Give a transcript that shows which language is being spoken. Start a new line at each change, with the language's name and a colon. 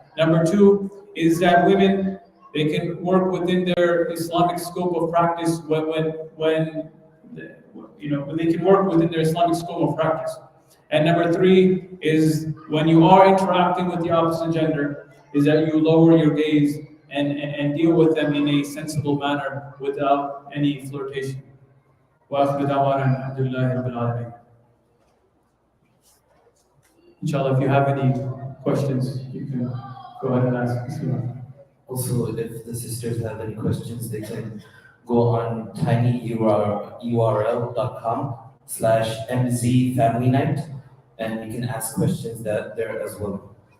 English: Number two is that women, they can work within their Islamic scope of practice when they can work within their Islamic scope of practice. And number three is when you are interacting with the opposite gender, is that you lower your gaze and deal with them in a sensible manner without any flirtation.
Arabic: وآخر دعوانا الحمد لله رب العالمين.
English: Inshallah, if you have any questions, you can go ahead and ask. Also, if the sisters have any questions, they can go on tinyurl.com/mzfamilynight, and you can ask questions there as well.